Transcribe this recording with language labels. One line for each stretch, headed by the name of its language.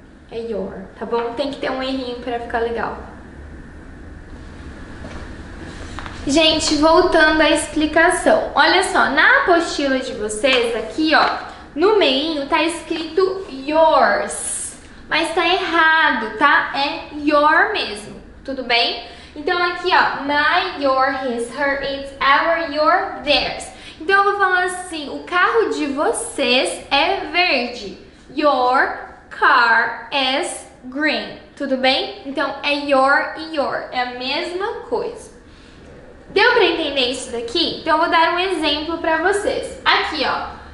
Portuguese: É your, tá bom? Tem que ter um errinho pra ficar legal. Gente, voltando à explicação. Olha só, na apostila de vocês, aqui, ó, no meinho tá escrito yours. Mas tá errado, tá? É your mesmo, tudo bem? Então aqui, ó, my, your, his, her, its, our, your, theirs. Então eu vou falar assim, o carro de vocês é verde.
English: Your car is green.
Portuguese: Tudo bem? Então é your e your, é a mesma coisa. Deu pra entender isso daqui? Então eu vou dar um exemplo pra vocês. Aqui, ó.